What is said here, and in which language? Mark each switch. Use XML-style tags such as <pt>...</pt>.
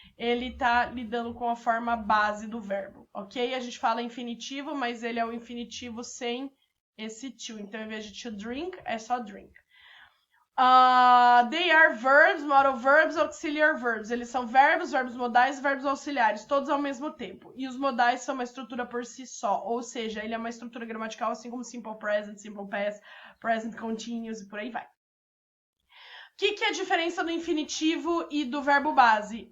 <pt>Ele tá lidando com a forma base do verbo, ok? A gente fala infinitivo, mas ele é o infinitivo sem esse to. Então, em vez de to drink, é só drink.</pt> <en>They are verbs, modal verbs, auxiliary verbs.</en> <pt>Eles são verbos, verbos modais e verbos auxiliares, todos ao mesmo tempo. E os modais são uma estrutura por si só, ou seja, ele é uma estrutura gramatical assim como simple present, simple past, present continuous e por aí vai. O que é a diferença do infinitivo e do verbo base?</pt>